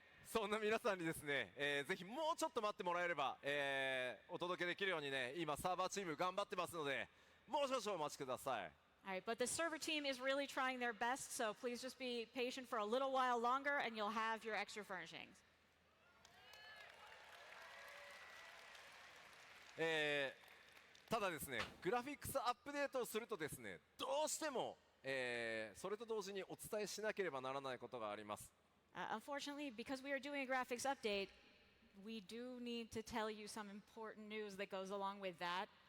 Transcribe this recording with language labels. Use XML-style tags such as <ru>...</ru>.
<ja>そんな皆さんにですね、ぜひもうちょっと待ってもらえれば、お届けできるようにね今サーバーチーム頑張ってますのでもう少々お待ちください。</ja> <en>All right, but the server team is really trying their best, so please just be patient for a little while longer and you'll have your extra furnishings.</en> <ja>ただですねグラフィックスアップデートをするとですねどうしても、それと同時にお伝えしなければならないことがあります。</ja> <en>Unfortunately, because we are doing a graphics update, we do need to tell you some important news that goes along with that.</en>